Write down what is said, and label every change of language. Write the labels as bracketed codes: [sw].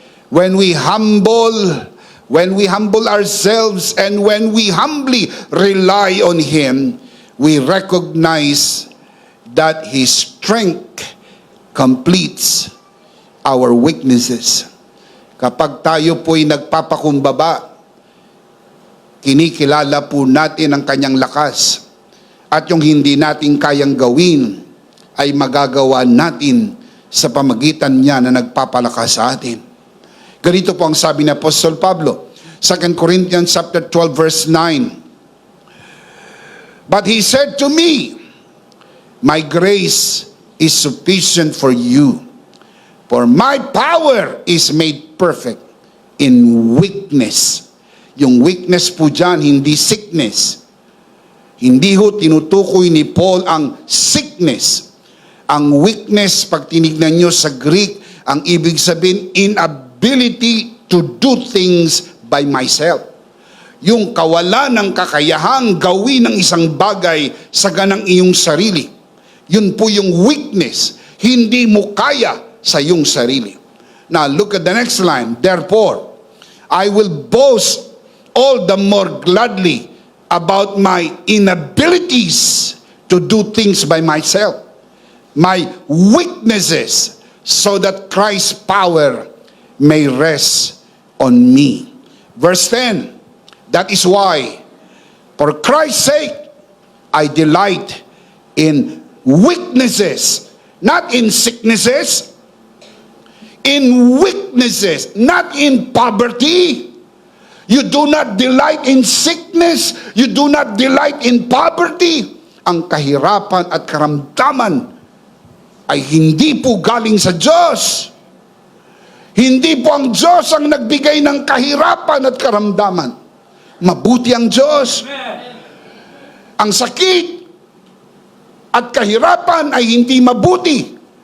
[en] When we humble ourselves and when we humbly rely on Him, we recognize that His strength completes our weaknesses. [tl] Kapag tayo po'y nagpapakumbaba, kinikilala po natin ang Kanyang lakas. At yung hindi natin kayang gawin, ay magagawa natin sa pamagitan niya na nagpapalakas sa atin. Ganito po ang sabi ni Apostol Pablo, [en] 2 Corinthians chapter 12 verse 9. But he said to me, my grace is sufficient for you, for my power is made perfect in weakness. [tl] Yung weakness po dyan, hindi sickness. Hindi ho tinutukoy ni Paul ang sickness. Ang weakness, pag tinignan nyo sa Greek, ang ibig sabihin, [en] inability to do things by myself. [tl] Yung kawalan ng kakayahang gawin ng isang bagay sa ganang iyong sarili. Yun po yung weakness. Hindi mo kaya sa iyong sarili. [en] Now, look at the next line. Therefore, I will boast all the more gladly about my inabilities to do things by myself. My weaknesses, so that Christ's power may rest on me. Verse 10, that is why, for Christ's sake, I delight in weaknesses, not in sicknesses, in weaknesses, not in poverty. You do not delight in sickness. You do not delight in poverty. [tl] Ang kahirapan at karamdaman ay hindi po galing sa Diyos. Hindi po ang Diyos ang nagbigay ng kahirapan at karamdaman. Mabuti ang Diyos. Ang sakit at kahirapan ay hindi mabuti.